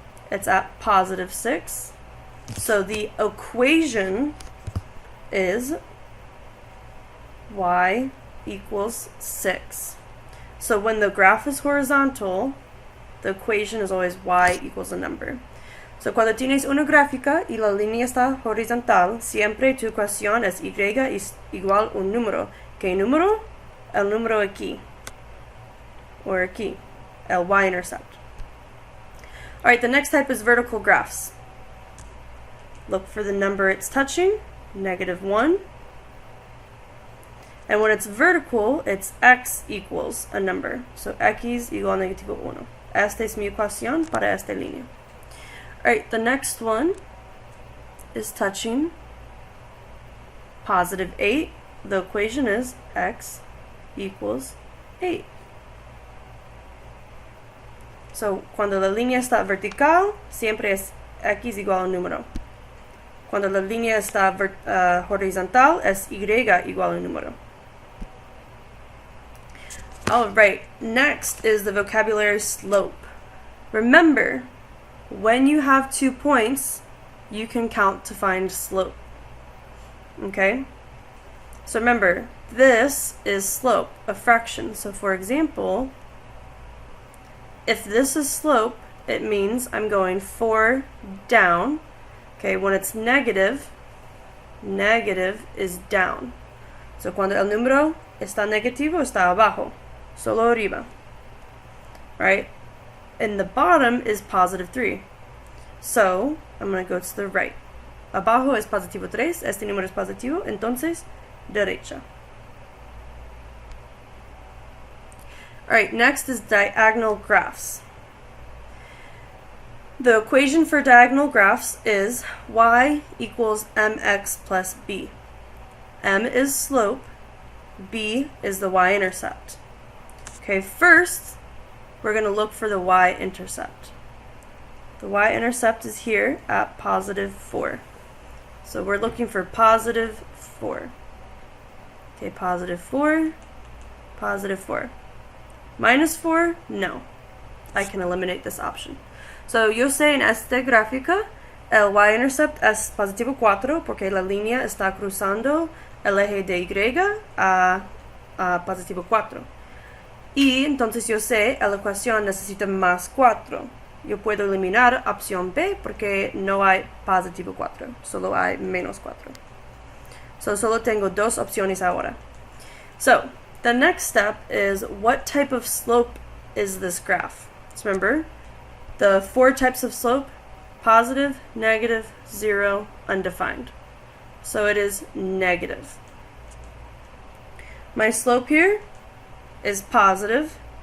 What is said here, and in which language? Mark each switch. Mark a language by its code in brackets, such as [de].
[en] It's at +6. So the equation is y equals 6. So when the graph is horizontal, the equation is always y equals a number. [es] So cuando tienes una gráfica y la línea está horizontal, siempre tu ecuación es y es igual un número. ¿Qué número? El número aquí. Or aquí, el y-intercept. [en] Alright, the next type is vertical graphs. Look for the number it's touching, -1. And when it's vertical, it's x equals a number. [es] So x igual -1. Esta es mi ecuación para esta línea. [en] Alright, the next one is touching +8. The equation is x equals 8. [es] So, cuando la línea está vertical, siempre es x igual a un número. Cuando la línea está horizontal, es y igual a un número. [en] Alright, next is the vocabulary slope. Remember, when you have 2 points, you can count to find slope. Okay? So remember, this is slope, a fraction. So for example, if this is slope, it means I'm going 4 down. Okay, when it's negative, negative is down. [es] So cuando el número está negativo, está abajo, solo arriba. [en] Right? And the bottom is +3. So I'm going to go to the right. [es] Abajo es +3, este número es positivo, entonces derecha. [en] Alright, next is diagonal graphs. The equation for diagonal graphs is y equals mx plus b. M is slope, b is the y-intercept. Okay, first we're going to look for the y-intercept. The y-intercept is here at +4. So we're looking for +4. Okay, +4, +4. -4? No. I can eliminate this option. [es] So yo sé en esta gráfica el y-intercept es +4 porque la línea está cruzando el eje de Y a +4. Y entonces yo sé la ecuación necesita +4. Yo puedo eliminar opción B porque no hay +4, solo hay -4. So solo tengo 2 opciones ahora. [en] So the next step is what type of slope is this graph? So remember, the 4 types of slope: positive, negative, 0, undefined. So it is negative. My slope here is positive.